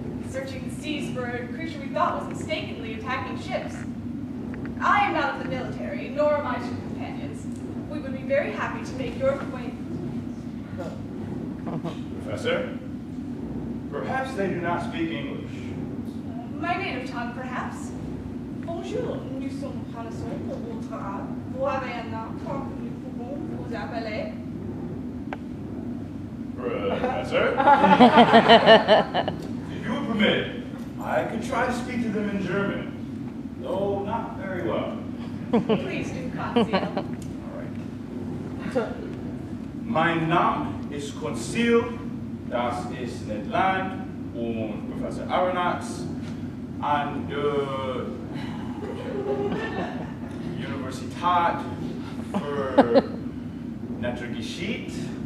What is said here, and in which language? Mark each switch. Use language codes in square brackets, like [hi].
[en] Searching the seas for a creature we thought was mistakenly attacking ships. I am not of the military, nor are my two companions. We would be very happy to make your acquaintance. Professor, perhaps they do not speak English. My native tongue, perhaps. [fr] Bonjour, nous sommes connaissants pour votre art. Vous avez un nom que nous pouvons vous appeler? [en] Professor? If you would permit, I could try to speak to them in German, though not very well. Please do, Conceal. All right. [de] Mein Name ist Conceal, das ist Ned Land und Professor Aronnax an der Universität für Naturgeschichte.